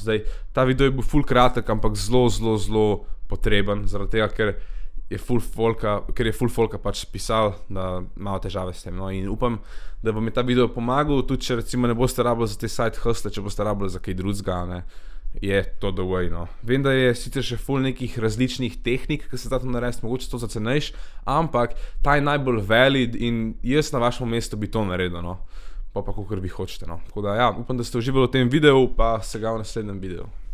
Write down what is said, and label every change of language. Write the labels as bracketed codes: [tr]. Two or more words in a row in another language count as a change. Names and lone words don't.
[sl] Zdaj, ta video je bil full kratek, ampak zelo potreben, zaradi tega, ker je full folka pač pisal, da malo težave s tem. No, in upam, da vam je ta video pomagal, tudi če recimo ne boste rabili za te [en] side hustle, [sl] če boste rabili za kaj drugega, ne, je to [en] the way, [sl] no. Vem, da je sicer še full nekih različnih tehnik, ki se da to narediti, mogoče to zacenejš, ampak ta je najbolj valid in jaz na vašem mestu bi to naredil, no. Pa kakor vi hočete, no. Tako da ja, upam, da ste uživali v tem videu, pa se ga v naslednjem videu.